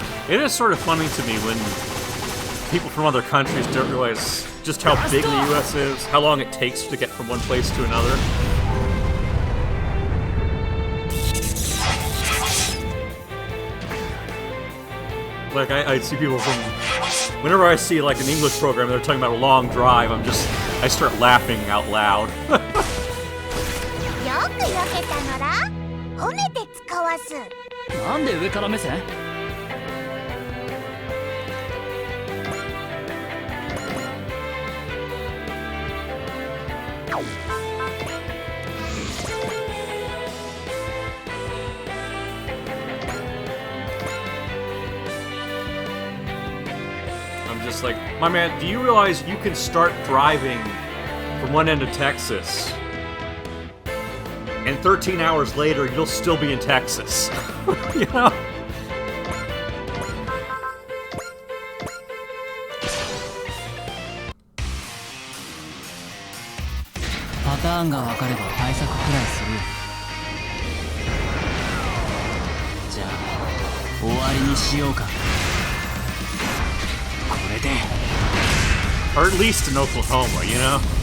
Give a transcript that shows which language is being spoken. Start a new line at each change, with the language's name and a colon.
English: It is sort of funny to me when people from other countries don't realize just how big the US is, how long it takes to get from one place to another. Like, I see people from... Whenever I see, like, an English program, they're talking about a long drive, I start laughing out loud.
Japanese: よくよけたのら褒めて使わす。なんで上から目線？
English: I'm just like, my man, do you realize you can start driving from one end of Texas, and 13 hours later, you'll still be in Texas? You know?
Japanese: パターンが分かれば対策くらいするよ。じゃあ終わりにしようか。これで
English: Or at least in Oklahoma, you know?